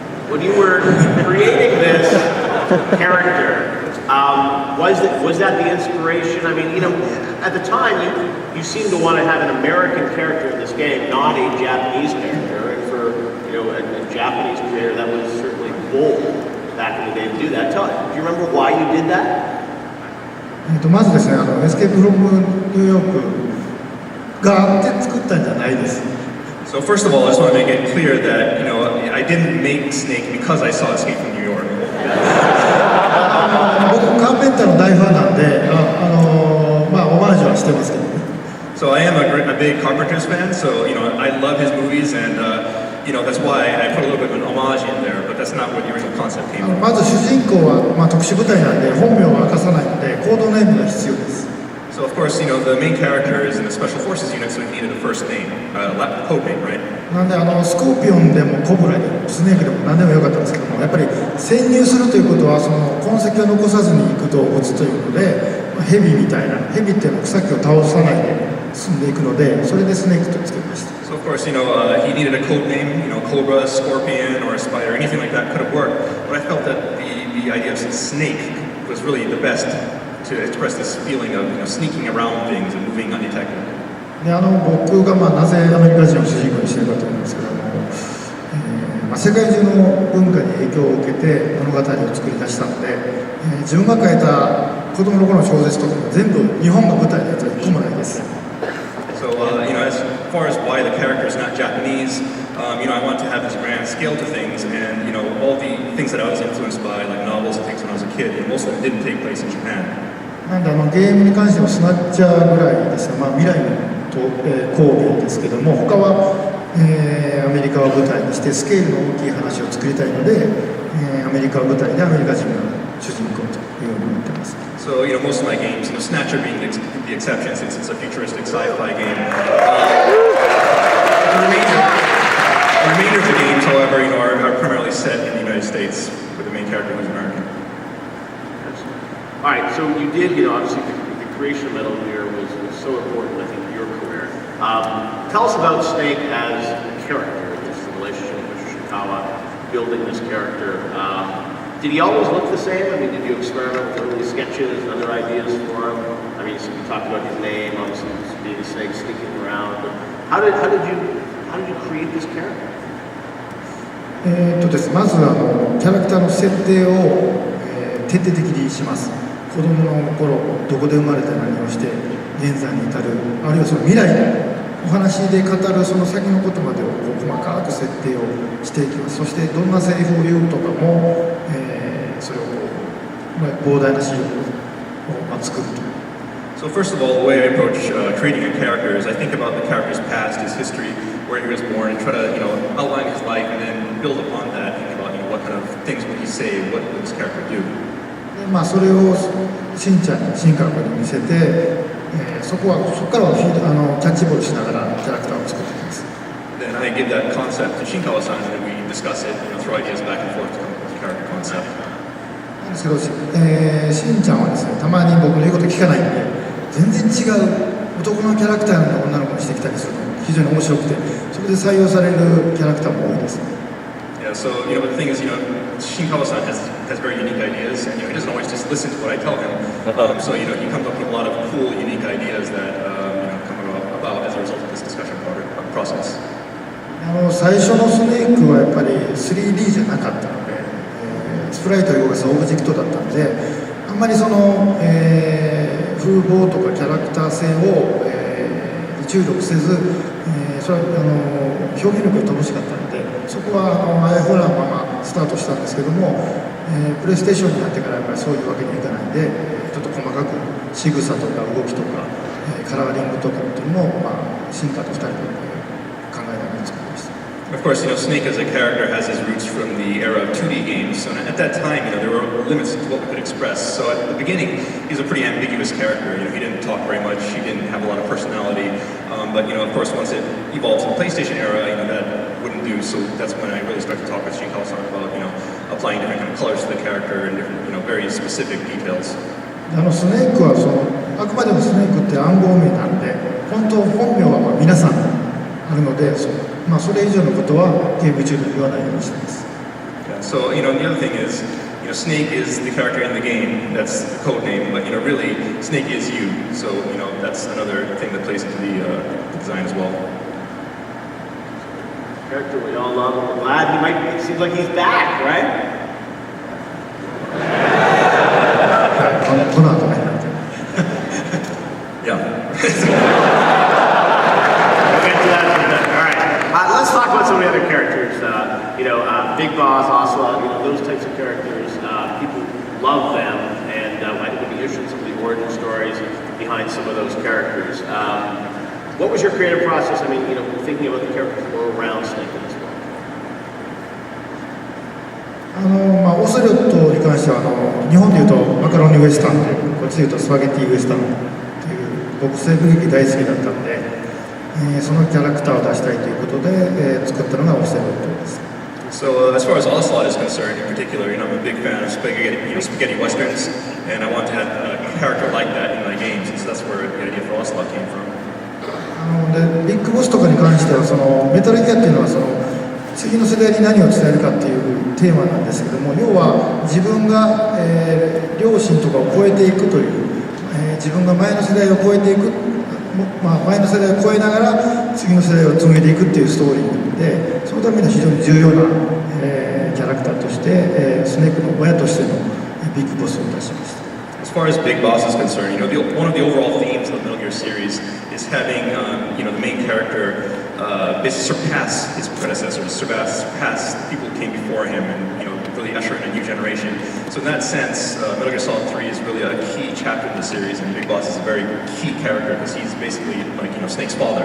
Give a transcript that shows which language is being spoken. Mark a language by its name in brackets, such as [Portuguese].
[English] When you were creating this character, was that the inspiration? I mean, at the time you seemed to want to have an American character in this game, not a Japanese character. And for a Japanese creator, that was certainly bold back in the day to do that. Do you remember why you did that? [Japanese] まずですね、エスケープフロムニューヨークがあって作ったんじゃないです。 [English] So first of all, I just want to make it clear that I didn't make Snake because I saw Escape from New York. [Japanese] 僕カーペンターの大ファンなんで、オマージュはしてますけどね。 [English] So I am a big Carpenter's fan. So I love his movies, and that's why I put a little bit of an homage in there. But that's not where the original concept came from. [Japanese] まず主人公は特殊部隊なんで本名は明かさないのでコードネームが必要です。 [English] So of course, the main character is in the Special Forces unit, so he needed a first name, code name, right? [Japanese] なんでスコーピオンでもコブラでもスネークでも何でもよかったんですけども、やっぱり潜入するということはその痕跡を残さずに行く動物というので、ヘビみたいな、ヘビっていうのは草木を倒さないで進んでいくので、それでスネークとつけました。 [English] So of course, he needed a code name, Cobra, Scorpion, or a Spider, anything like that could have worked. But I felt that the idea of Snake was really the best to express this feeling of sneaking around things and moving undetected. [Japanese] で僕がなぜアメリカ人を主人公にしているかというんですけども、世界中の文化に影響を受けて物語を作り出したので、自分が書いた子供の頃の小説とかも全部日本が舞台のやつは一個もないです。 [English] So as far as why the character is not Japanese, I want to have this grand scale to things, and all the things that I was influenced by, like novels and things when I was a kid, most of them didn't take place in Japan. [Japanese] なんでゲームに関してもスナッチャーぐらいですね、未来の工業ですけども、他は、アメリカを舞台にしてスケールの大きい話を作りたいので、アメリカを舞台でアメリカ人が主人公というように思ってます。 [English] So most of my games, Snatcher being the exception since it's a futuristic sci-fi game. The remainder of the games, however, are primarily set in the United States with the main character who's American. All right, so you did, obviously the creation of Metal Gear was so important, I think, to your career. Tell us about Snake as a character, this relationship with Ishikawa, building this character. Did he always look the same? I mean, did you experiment with early sketches and other ideas for him? I mean, you talked about his name, obviously being a snake sneaking around. But how did you create this character? [Japanese] です。まずキャラクターの設定を、徹底的にします。子供の頃どこで生まれて何をして現在に至る、あるいはその未来のお話で語るその先のことまでを細かく設定をしていきます。そしてどんなセリフを言うとかも、それを膨大な資料を作ると。 [English] So first of all, the way I approach creating a character is I think about the character's past, his history, where he was born, and try to outline his life, and then build upon that. Think about what kind of things would he say, what would this character do. [Japanese] でそれをしんちゃんに新監督に見せて、そこからはキャッチボールしながらキャラクターを作っていきます。 [English] Then I give that concept to Shinkawa-san, and we discuss it, throw ideas back and forth to come up with the character concept. [Japanese] なんですけど、しんちゃんはですね、たまに僕の言うこと聞かないんで、全然違う男のキャラクターの女の子にしてきたりするのが非常に面白くて、それで採用されるキャラクターも多いです。 [English] Yeah, so the thing is, Shinkawa-san has very unique ideas, and he doesn't always just listen to what I tell him. So he comes up with a lot of cool, unique ideas that come about as a result of this discussion process. [Japanese] 最初のスネークはやっぱり 3D じゃなかったので、スプライトを動かすオブジェクトだったので、あんまりその、風貌とかキャラクター性を、注力せず、それは表現力が乏しかったので、そこはあやふやなままスタートしたんですけども、プレイステーションになってからやっぱりそういうわけにはいかないんで、ちょっと細かく仕草とか動きとか、カラーリングとかっていうのも、進化と2人で考えながら作りました。 [English] Of course, Snake as a character has his roots from the era of 2D games. So at that time, there were limits to what we could express. So at the beginning, he was a pretty ambiguous character. He didn't talk very much. He didn't have a lot of personality. But of course, once it evolved to the PlayStation era, that wouldn't do. So that's when I really started to talk with Shinkawa-san about, applying different kind of colors to the character and different, very specific details. [Japanese] スネークはあくまでもスネークって暗号名なんで、本名は皆さんあるので、それ以上のことはゲーム中で言わないようにしています。 [English] So, the other thing is, Snake is the character in the game, that's the code name, but, really, Snake is you. So, that's another thing that plays into the design as well. Character we all love, and we're glad it seems like he's back, right? [Japanese] この後ね。 [English] Yeah. Let's talk about some of the other characters. Big Boss, Ocelot, those types of characters. People love them, and I think we'll be interested in some of the origin stories behind some of those characters. What was your creative process? Thinking about the characters that were around Snake in this world. [Japanese] オセロットに関しては日本でいうとマカロニウエスタンという、こっちでいうとスパゲッティウエスタンという僕西部劇大好きだったので、そのキャラクターを出したいということで、作ったのがオセロットです。 [English] So as far as Ocelot is concerned, in particular, I'm a big fan of spaghetti westerns, and I want to have a character like that in my games, and so that's where the idea for Ocelot came from. [Japanese] でビッグボスとかに関してはメタルギアっていうのは次の世代に何を伝えるかっていうテーマなんですけども、要は自分が、両親とかを超えていくという、自分が前の世代を超えていく、前の世代を超えながら次の世代を紡いでいくっていうストーリーで、そのために非常に重要な、キャラクターとして、スネークの親としてのビッグボスを出しました。 [English] As far as Big Boss is concerned, one of the overall themes of the Metal Gear series is having, the main character basically surpass his predecessors, surpass the people who came before him, and really usher in a new generation. So in that sense, Metal Gear Solid 3 is really a key chapter in the series, and Big Boss is a very key character because he's basically like Snake's father.